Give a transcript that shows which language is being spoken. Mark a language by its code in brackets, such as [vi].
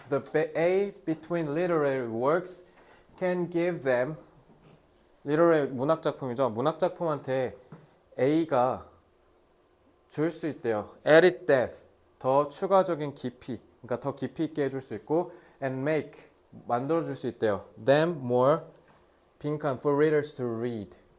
[en] The A between literary works can give them literary [ko] 문학 작품이죠. 문학 작품한테 A가 줄 수 있대요. [en] added depth [ko] 더 추가적인 깊이, 그러니까 더 깊이 있게 해줄 수 있고 [en] and make [ko] 만들어줄 수 있대요. [en] them more 빈칸 for readers to read.